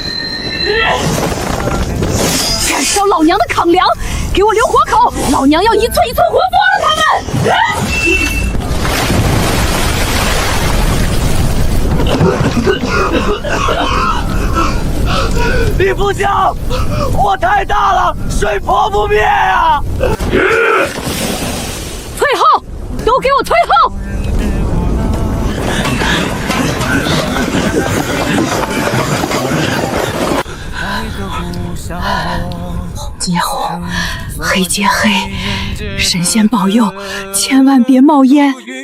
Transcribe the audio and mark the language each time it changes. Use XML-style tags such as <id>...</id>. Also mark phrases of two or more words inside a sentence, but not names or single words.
<zh>燃燒老娘的扛糧，給我留活口！老娘要一寸一寸活剝了他們！李副将，火太大了，水撲不滅啊！退後，都給我退後！紅接紅，黑接黑，神仙保佑，千萬別冒煙！</zh>